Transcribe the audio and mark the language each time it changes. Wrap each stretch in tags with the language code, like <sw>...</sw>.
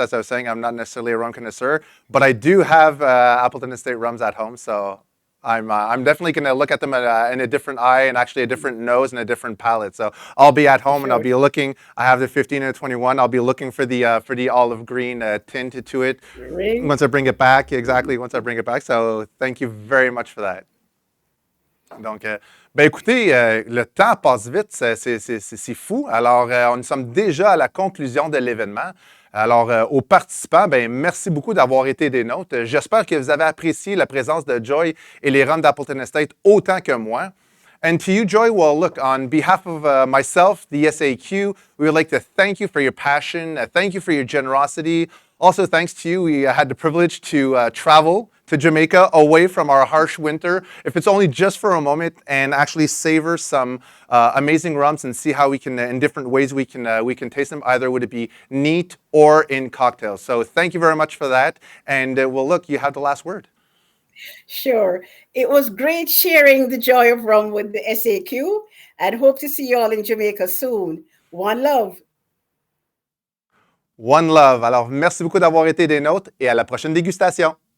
<en>As I was saying, I'm not necessarily a rum connoisseur, but I do have Appleton Estate rums at home, so I'm definitely going to look at them in a different eye and actually a different nose and a different palate. So I'll be at home and I'll be looking. I have the 15 and the 21. I'll be looking for the olive green tint to it once I bring it back. Exactly, once I bring it back. So thank you very much for that.</en> <fr>Donc, écoutez, le temps passe vite, c'est fou. Alors, nous sommes déjà à la conclusion de l'événement. Alors, aux participants, merci beaucoup d'avoir été des nôtres. J'espère que vous avez apprécié la présence de Joy et les rums d'Appleton Estate autant que moi.</fr> <en>And to you, Joy, well, look, on behalf of myself, the SAQ, we would like to thank you for your passion, thank you for your generosity. Also, thanks to you, we had the privilege to travel to Jamaica, away from our harsh winter, if it's only just for a moment, and actually savor some amazing rums and see how we can, in different ways, we can taste them. Either would it be neat or in cocktails. So thank you very much for that. And well, look, you have the last word. Sure. It was great sharing the joy of rum with the SAQ, and hope to see you all in Jamaica soon. One love.</en> <fr>One love. Alors, merci beaucoup d'avoir été des nôtres et à la prochaine dégustation.</fr>